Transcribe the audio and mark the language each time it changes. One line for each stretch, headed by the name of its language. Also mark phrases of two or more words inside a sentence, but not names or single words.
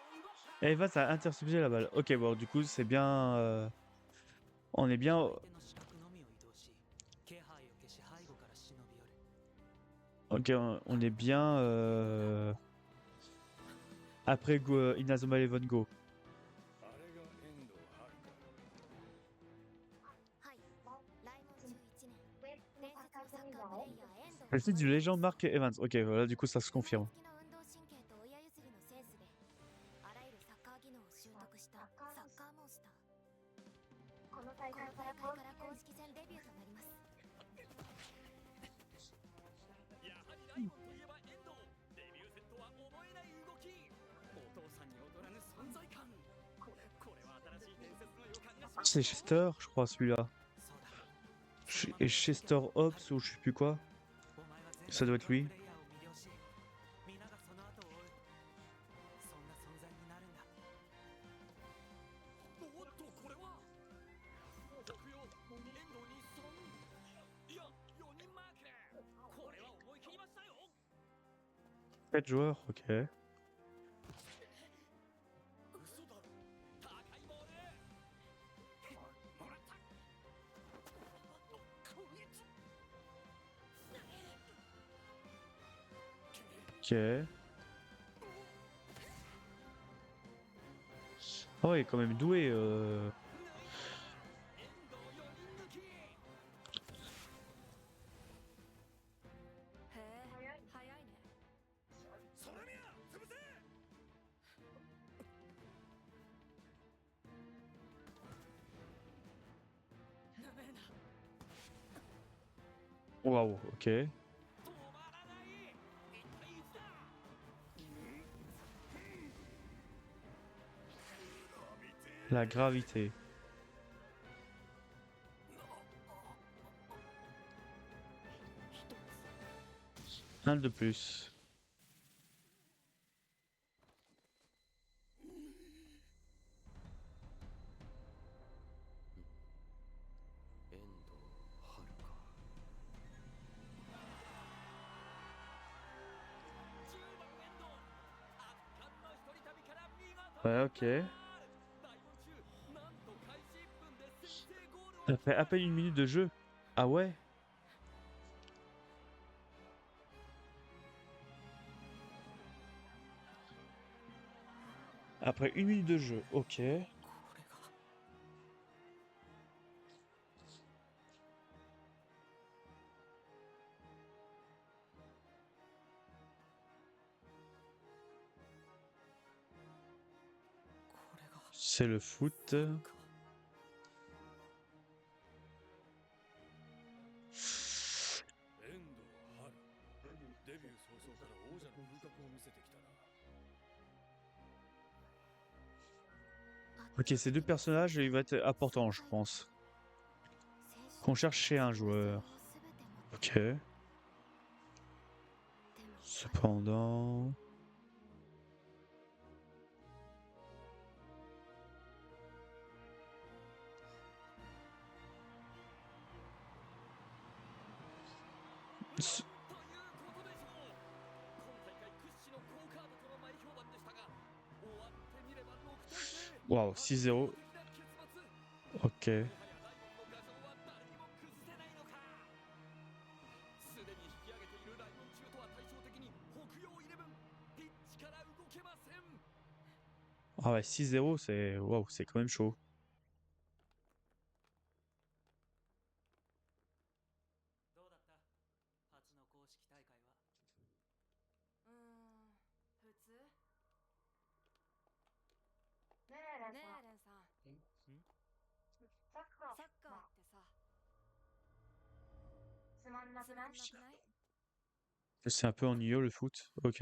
French: Eva, ça a intercepté la balle. Ok, bon, du coup, c'est bien. On est bien Ok, on est bien après Inazuma Eleven Go.
Japanese: あれが遠藤遥か。はい来門11年伝説のサッカープレイヤー遠藤
French: Le titre du légende Mark Evans. Ok, voilà, du coup ça se confirme.
Japanese: 付きの運動神経と親譲りのセンスであらゆるサッカー技能を習得したサッカーモンスターこの大会から公式戦デビューとなりますやはりライモンといえば遠藤。デビュー戦とは思えない動き。お父さんに劣らぬ存在感。これは新しい伝説の予感がします。
French: C'est Chester, je crois, celui-là. Et Chester Hobbs ou je sais plus quoi. Ça doit être lui.
Japanese: 皆がその後を追う。そんな存在になるんだ。おっとこれは僕よ遠藤に3いや4人マーク。これは思い切りましたよ。
French: 4 joueurs, ok.
Japanese: 嘘だろ。高いボール。もらった。攻撃。
French: Ok. Ah ouais, il est quand même doué.
Japanese: 遠藤4人抜き。へえ早いね空宮潰せ。
French: Waouh, ok.
Japanese: 止まらない。一体いつだ。
French: La gravité. Un de plus.
Japanese: 遠藤遥か。 10番遠藤。圧巻の一人旅から見事。
French: Ouais, ok.
Japanese: 大門中なんと開始1分で先制ゴールを。
French: Ça fait à peine 1 minute de jeu. Ah ouais? Après 1 minute de jeu, ok.
Japanese: これが
French: C'est le foot.
Japanese: 遠藤遥。デビュー早々から王者の風格を見せてきたな。
French: Ok, ces deux personnages, ils vont être importants, je pense. Qu'on cherche chez un joueur. Ok. Cependant... Ce-
Japanese: ということでしょう。今大会屈指の好カードとの前評判でしたが、終わってみれば6対0。
French: Waouh, 6-0.
Japanese: 的な結末。
French: Ok.
Japanese: もはやライモンの牙城は誰にも崩せないのか。すでに引き上げているライモン中とは対照的に北洋イレブンピッチから動けません。
French: Ah ouais, 6-0, c'est... Waouh, c'est quand même chaud.
Japanese: どうだった初の公式大会は。普通ねえレンさんサッカーってさつまんなくない
French: C'est un peu ennuyeux le foot. Ok.